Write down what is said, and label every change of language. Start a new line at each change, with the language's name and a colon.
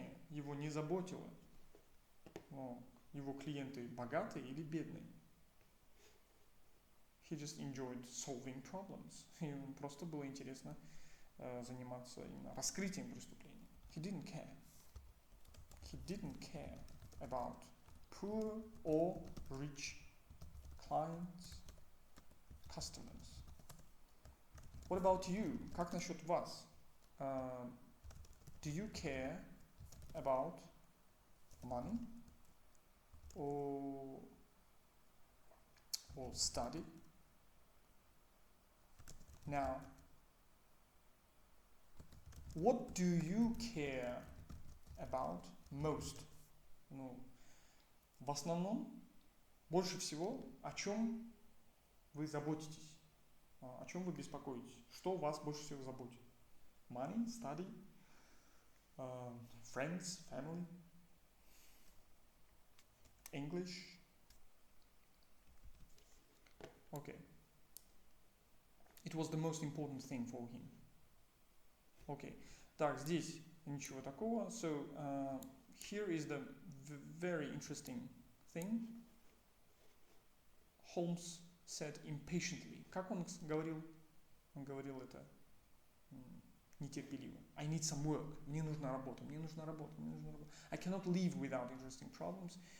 Russian: Его не заботило, его клиенты богатые или бедные.
English: He just enjoyed solving problems.
Russian: Ему просто было интересно заниматься именно раскрытием преступлений.
English: He didn't care. He didn't care about poor or rich clients, customers. What about you?
Russian: Как насчет вас?
English: Do you care about money or study? Now, what do you care about most?
Russian: Ну, в основном, больше всего, о чем вы заботитесь, о чем вы беспокоитесь, что вас больше всего заботит?
English: Money, study, friends, family, English. Okay. It was the most important thing for him. Okay.
Russian: Так, здесь ничего такого.
English: So, here is the very interesting thing. Holmes said impatiently.
Russian: Как он говорил? Он говорил это нетерпеливо.
English: I need some work.
Russian: Мне нужна работа.
English: I cannot live without interesting problems.